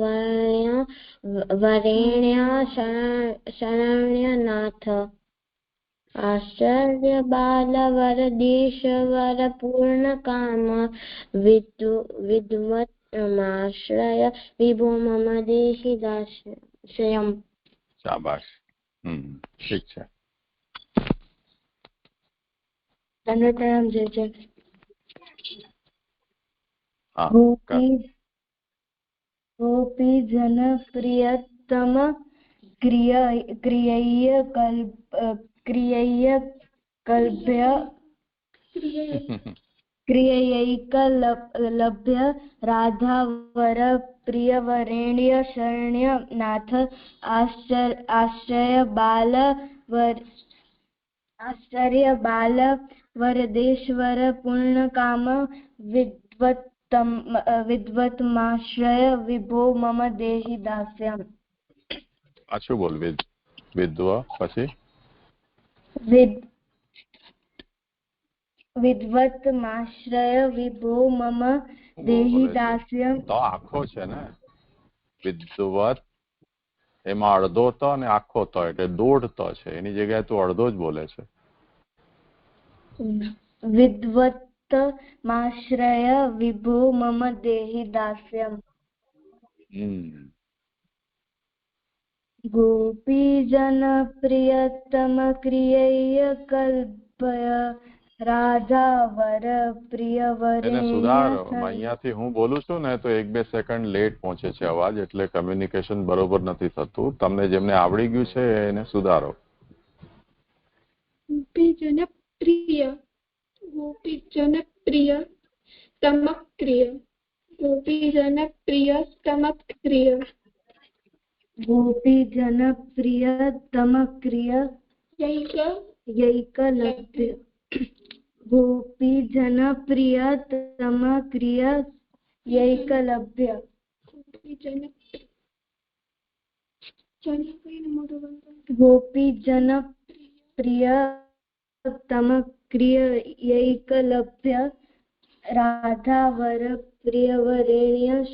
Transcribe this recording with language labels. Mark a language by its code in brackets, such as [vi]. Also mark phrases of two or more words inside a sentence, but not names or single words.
[sa] वरेण्य शरण्यनाथ आश्चर्य बालवर देशवर पूर्ण काम विद्वत्माश्रय विभो मम देहि दास्यम्। [gu] શાબાશ. ઠીક છે. તમને પ્રણામ જય જય. [sa] गोपी जन प्रियतम क्रियैकलभ्य राधावर प्रियवरेण्य शरण्य नाथ आश्रय बाल वरदेश्वर पूर्ण काम विद्वत्माश्रय विभो मम देहि दास्यम्। [gu] પાછું બોલ. વિદ્વા પછી [sa] વિદ્વત્માશ્રય વિભો મમ દેहि દાસ્યમ. [gu] તો આખો છે ને વિદ્વત, એમાં અડધો ત અને આખો ત એટલે દોઢ ત છે, એની જગ્યાએ તું અડધો જ બોલે છે. [sa] વિદ્વત્માશ્રય વિભો મમ દેहि દાસ્યમ. गोपीजन प्रियतम क्रियैकलभ्य राधावर प्रियवरेण्य [gu] સુધારો. અહીંયાથી હું બોલું છું ને તો 1-2 સેકન્ડ લેટ પહોંચે છે અવાજ, એટલે કમ્યુનિકેશન બરોબર નથી થતું. તમને જેમને આવડી ગયું છે એને સુધારો. [sa] ગોપીજન પ્રિય તમક્રિય ગોપીજન પ્રિય તમક્રિય गोपीजन प्रियतम क्रियैकलभ्य गोपीजन प्रियतम क्रियैकलभ्य गोपीजन प्रियतम क्रियैकलभ्य राधावर प्रियवरेण्य